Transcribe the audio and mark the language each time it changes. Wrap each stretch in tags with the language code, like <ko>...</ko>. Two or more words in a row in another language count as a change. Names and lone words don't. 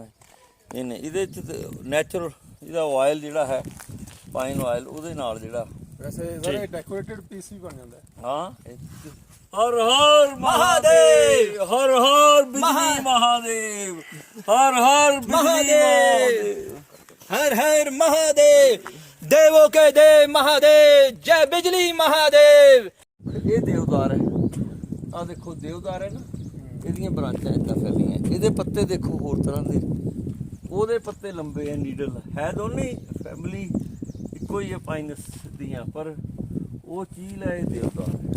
<pa>ਇਹਦੇ 'ਚ ਨੈਚੁਰਲ ਇਹਦਾ ਆਇਲ ਜਿਹੜਾ ਹੈ</pa> <en>pine oil,</en> <pa>ਉਹਦੇ ਨਾਲ ਜਿਹੜਾ ਵੈਸੇ ਸਾਰੇ</pa> <en>decorated piece</en> <pa>ਵੀ ਬਣ ਜਾਂਦਾ ਹੈ। ਹਾਂ।</pa> <hi>ਹਰ ਹਰ ਮਹਾਦੇਵ, ਹਰ ਹਰ ਬਿਜਲੀ ਮਹਾਦੇਵ, ਹਰ ਹਰ ਬਿਜਲੀ ਮਹਾਦੇव, हर हर महादेव, देवों के देव महादेव, जय बिजली महादेव।</hi> <pa>ਇਹ ਦੇਵਦਾਰ ਹੈ, ਆ ਦੇਖੋ ਦੇਵਦਾਰ ਹੈ ਨਾ, ਇਹਦੀਆਂ ਬ੍ਰਾਂਚਾਂ ਏਦਾਂ ਫੈਲੀਆਂ। ਇਹਦੇ ਪੱਤੇ ਦੇਖੋ ਹੋਰ ਤਰ੍ਹਾਂ ਦੇ, ਉਹਦੇ ਪੱਤੇ ਲੰਬੇ ਆ, ਨੀਡਲ ਹੈ। ਦੋਨੇ ਫੈਮਿਲੀ ਇੱਕੋ ਹੀ ਹੈ ਪਾਈਨਸ ਦੀਆਂ, ਪਰ ਉਹ ਚੀਲ ਹੈ, ਇਹ ਦੇਵਦਾਰ ਹੈ।</pa>